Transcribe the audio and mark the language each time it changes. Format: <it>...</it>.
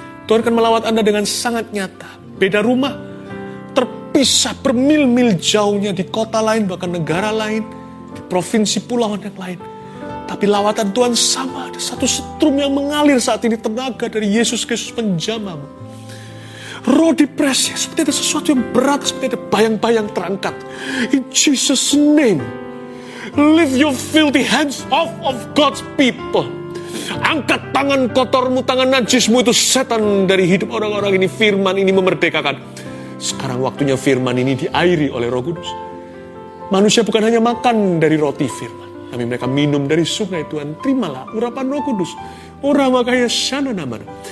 <id>Tuhan akan melawat Anda dengan sangat nyata. Beda rumah, terpisah bermil-mil jauhnya di kota lain, bahkan negara lain, di provinsi pulauan yang lain. Tapi lawatan Tuhan sama, ada satu setrum yang mengalir saat ini, tenaga dari Yesus Kristus menjamamu. Roh depresi, seperti ada sesuatu yang berat, seperti ada bayang-bayang terangkat.</id> <en>In Jesus' name, lift your filthy hands off of God's people.</en> <id>Angkat tangan kotormu, tangan najismu itu setan dari hidup orang-orang ini. Firman ini memerdekakan. Sekarang waktunya firman ini diairi oleh Roh Kudus. Manusia bukan hanya makan dari roti firman, tapi mereka minum dari sungai Tuhan. Terimalah urapan Roh Kudus. Uramakaya syana namana.</id>